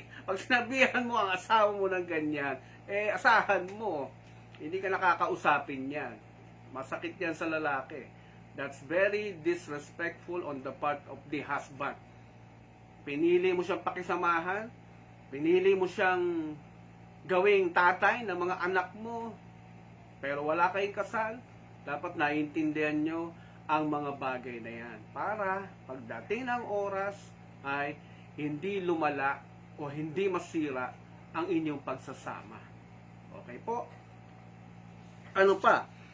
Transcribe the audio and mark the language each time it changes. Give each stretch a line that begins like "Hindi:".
Filipino: pag sinabihan mo ang asawa mo ng ganyan, asahan mo, hindi ka nakakausapin yan. Masakit yan sa lalaki.
English: That's very disrespectful on the part of the husband.
Filipino: Pinili mo siyang pakisamahan, pinili mo siyang gawing tatay ng mga anak mo, pero wala kayong kasal, dapat naiintindihan nyo ang mga bagay na yan. Para pagdating ng oras ay hindi lumala o hindi masira ang inyong pagsasama. Okay po? Ano pa?